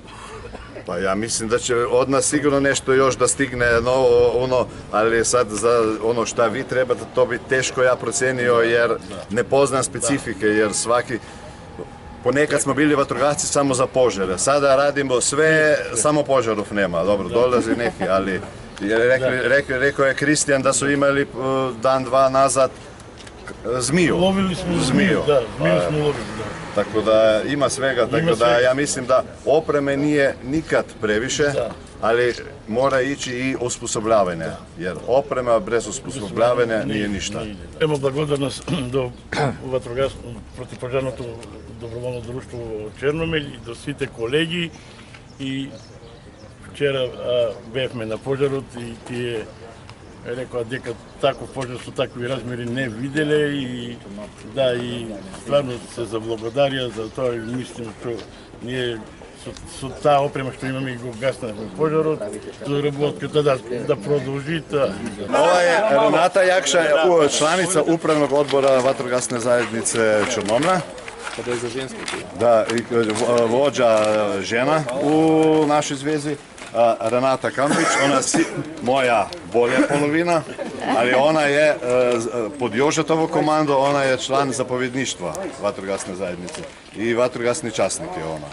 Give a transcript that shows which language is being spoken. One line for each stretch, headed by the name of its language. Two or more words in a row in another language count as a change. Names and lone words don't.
Serbian: Pa ja mislim da će od nas sigurno nešto još da stigne novo, ali sad za ono šta vi trebate, to bi teško ja procenio jer ne poznam specifike, jer svaki, ponekad smo bili vatrogasci samo za požare, sada radimo sve, samo požarov nema, dobro, dolazi neki, ali rekao je Kristijan da su imali dan, dva nazad Zmiju. Lovili smo Zmiju. Da, zmiju smo lovili, da. Tako da ima svega, tako da ja mislim da opreme nije nikad previše, ali mora ići i osposobljavanje, jer oprema bez osposobljavanja nije ništa.
Macedonian: Evo благодарност до противпожарното доброволно друштво Черномель и до сите колеги. И вчера бевме на пожарот и тие рекоа дека таков пожар со такви размери не виделе и да, и стварно се заблагодарија за тоа и мислим што ние со таа опрема што имаме и го гаснавме пожарот, работката да продолжи таа.
Serbian: Ова je Renata Jakša, članica upravnog odbora vatrogasne zajednice Črnomlja. Da, vođa žena u našoj zvezi.
Croatian: Renata Kampić, ona je moja bolja polovina, ali ona je pod Jožetovo komando, ona je član zapovjedništva vatrogasne zajednice i vatrogasni časnik je ona.